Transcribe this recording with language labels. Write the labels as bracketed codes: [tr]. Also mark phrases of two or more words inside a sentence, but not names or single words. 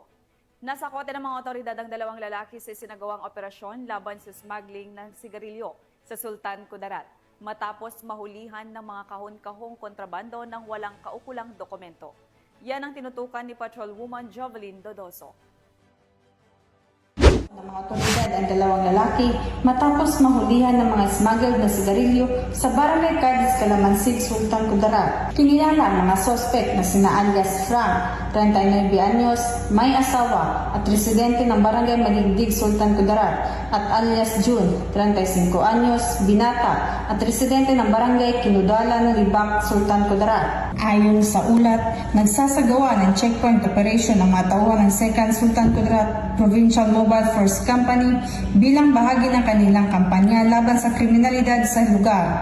[tl] Nasa kote ng mga otoridad ang 2 lalaki sa sinagawang operasyon laban sa smuggling ng sigarilyo sa Sultan Kudarat, matapos mahulihan ng mga kahon-kahong kontrabando ng walang kaukulang dokumento. Yan ang tinutukan ni Patrolwoman Jovelyn Dodoso. Ng mga otoridad ang 2 lalaki matapos mahulihan ng mga smuggled na sigarilyo sa Barangay Cardis, Calamansig, Sultan Kudarat. Kinilala ang mga sospek na sina alias Frank, 39 anyos, may asawa at residente ng Barangay Maligdig, Sultan Kudarat, at alias June, 35 anyos, binata at residente ng Barangay Kinudala ng Libak, Sultan Kudarat. Ayon sa ulat, nagsasagawa ng [en] checkpoint operation [tl] ang mga tauhan ng 2nd Sultan Kudarat Provincial Mobile Force Force Company bilang bahagi ng kanilang kampanya laban sa kriminalidad sa lugar.